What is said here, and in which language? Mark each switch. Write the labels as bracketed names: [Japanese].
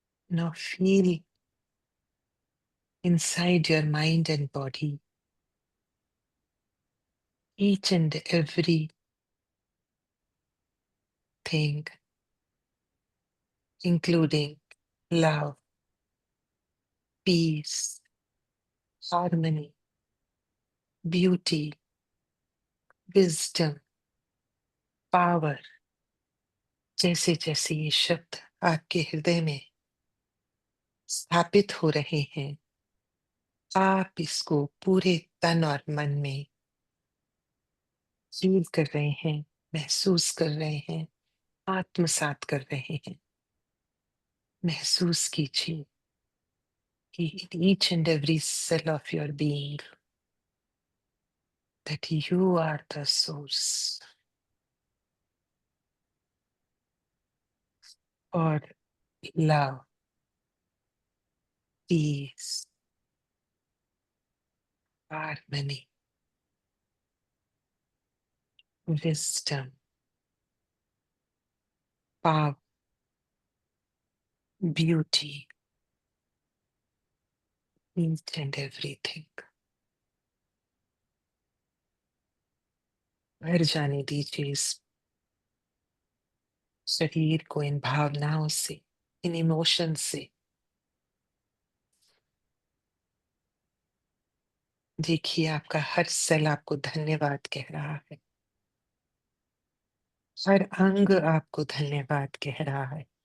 [English] Now feel inside your mind and body each and every thing, including love, peace, harmony, beauty, wisdom, power. [Hindi] जैसे जैसे ये शब्द आपके हृदय में स्थापित हो रहे हैं, आप इसको पूरे तन और मन में फील कर रहे हैं, महसूस कर रहे हैं, आत्मसात कर रहे हैं। महसूस कीजिए कि [English] in each and every cell of your being that you are the source for love, peace, harmony, wisdom, power, beauty, each and everything. [Hindi] भर जाने दीजिए इस शरीर को इन भावनाओं से, इन इमोशन से। देखिए आपका हर सेल आपको धन्यवाद कह रहा है, हर अंग आपको धन्यवाद कह रहा है।